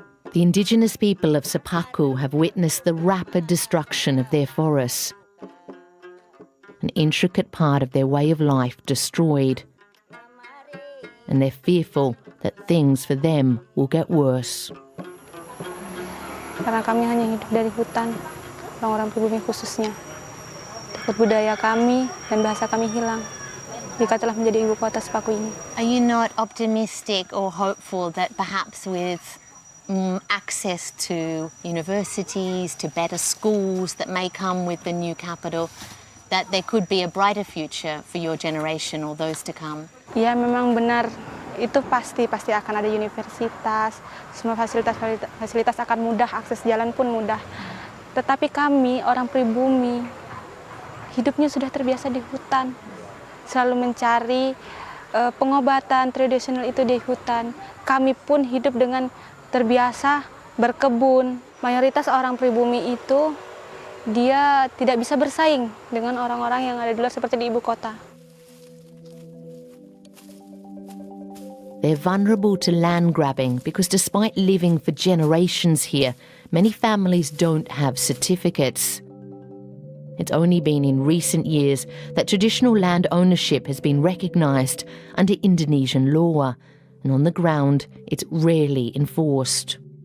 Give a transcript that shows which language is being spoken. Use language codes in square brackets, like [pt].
[en] The indigenous people of Sepaku have witnessed the rapid destruction of their forests, an intricate part of their way of life destroyed, and they're fearful that things for them will get worse. [id] Karena kami hanya hidup dari hutan, orang-orang pribumi khususnya. Takut budaya kami dan bahasa kami hilang jika telah menjadi ibu kota Sepaku ini. [en] Are you not optimistic or hopeful that perhaps with access to universities, to better schools that may come with the new capital, that there could be a brighter future for your generation or those to come? [id] Ya, memang benar. Itu pasti akan ada universitas, semua fasilitas akan mudah, akses jalan pun mudah. Tetapi kami, orang pribumi, hidupnya sudah terbiasa di hutan. Selalu mencari pengobatan tradisional itu di hutan. Kami pun hidup dengan terbiasa berkebun. Mayoritas orang pribumi itu dia tidak bisa bersaing dengan orang-orang yang ada di luar seperti di ibu kota. [en] They're vulnerable to land grabbing because despite living for generations here, many families don't have certificates. It's only been in recent years that traditional land ownership has been recognised under Indonesian law, and on the ground, it's rarely enforced.